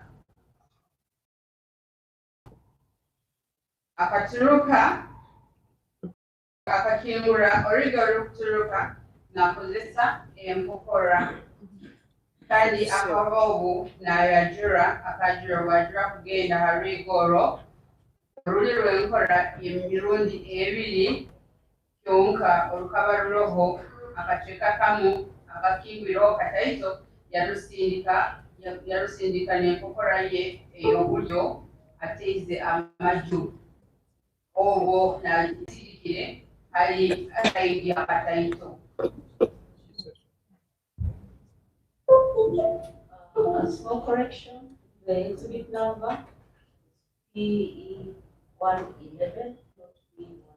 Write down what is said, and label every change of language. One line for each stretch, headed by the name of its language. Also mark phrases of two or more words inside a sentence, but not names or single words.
Nyankole: akaturuka akakingura orwigi olw'okuturuka nakozesa enkokora kandi akava obu nayajura akajura bwajura kugenda harwigi olwo oluli lw'enkora emirundi ebiri kyonka olukaba luroho akacweka kamu akakingwiraho kataito yarusindika n'enkokora ye ey'oburyo ateize amaju obwo nagisirikire hari saidi akataito
English: A small correction, the exhibit number PE111, not PE1.